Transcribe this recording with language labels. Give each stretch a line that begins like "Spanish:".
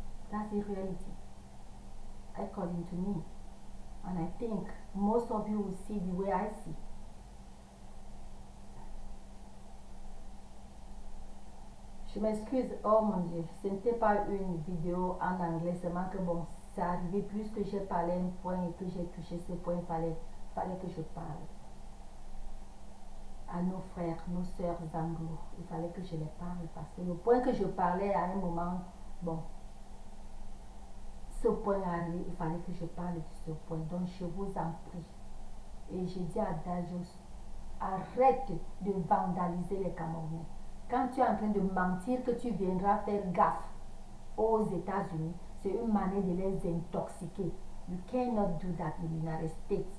English: That's the reality, according to me. And I think most of you will see the way I see.
French: Je m'excuse, oh mon Dieu, ce n'était pas une vidéo en anglais, seulement que bon, ça arrivait plus que j'ai parlé un point et que j'ai touché ce point, fallait que je parle à nos frères, nos sœurs anglo. Il fallait que je les parle parce que le point que je parlais à un moment, bon, ce point arrivé, il fallait que je parle de ce point. Donc je vous en prie. Et je dis à Dajos, arrête de vandaliser les Camerounais. Quand tu es en train de mentir que tu viendras faire gaffe aux États-Unis, c'est une manière de les intoxiquer.
English: You cannot do that in the United States.